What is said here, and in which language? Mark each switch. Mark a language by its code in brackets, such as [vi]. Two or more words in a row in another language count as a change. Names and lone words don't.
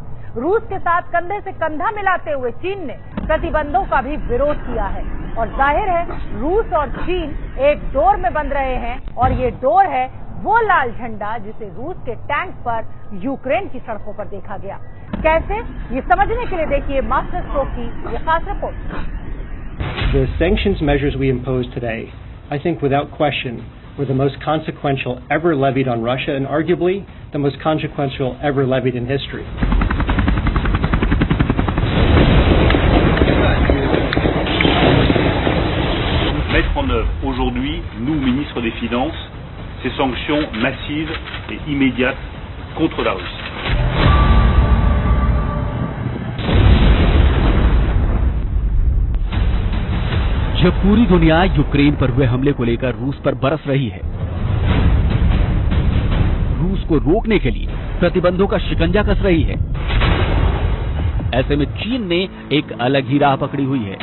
[hi] रूस के साथ कंधे से कंधा मिलाते हुए चीन ने प्रतिबंधों का भी विरोध किया है और जाहिर है रूस और चीन एक डोर में बंध रहे हैं और ये डोर है वो लाल झंडा जिसे रूस के टैंक पर यूक्रेन की सड़कों पर देखा गया। कैसे, ये समझने के लिए देखिए मास्टर स्ट्रोक की ये खास रिपोर्ट। [en] The sanctions measures we imposed today, I think without question, were the most consequential ever levied on Russia and arguably the most consequential ever levied in history. [fr] Mettre en œuvre aujourd'hui, nous, ministres des Finances, ces sanctions massives et immédiates contre la Russie. [hi] जब पूरी दुनिया यूक्रेन पर हुए हमले को लेकर रूस पर बरस रही है, रूस को रोकने के लिए प्रतिबंधों का शिकंजा कस रही है, ऐसे में चीन ने एक अलग ही राह पकड़ी हुई है।